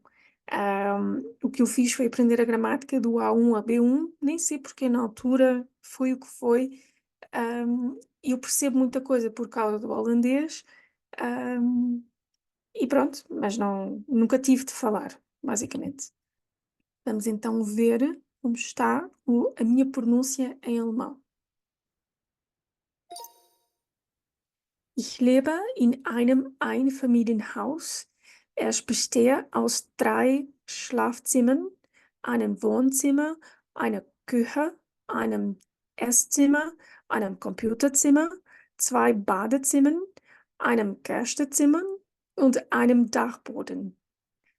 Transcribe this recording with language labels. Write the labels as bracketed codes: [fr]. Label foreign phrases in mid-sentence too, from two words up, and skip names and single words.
[pt] O que eu fiz foi aprender a gramática do A1 a B1, nem sei porque na altura foi o que foi. Eu percebo muita coisa por causa do holandês, e pronto, mas não, nunca tive de falar, basicamente. Vamos então ver como está a minha pronúncia em alemão. [de] Ich lebe in einem Einfamilienhaus. Es besteht aus 3 Schlafzimmern, einem Wohnzimmer, einer Küche, einem Esszimmer, einem Computerzimmer, 2 Badezimmern, einem Gästezimmer und einem Dachboden.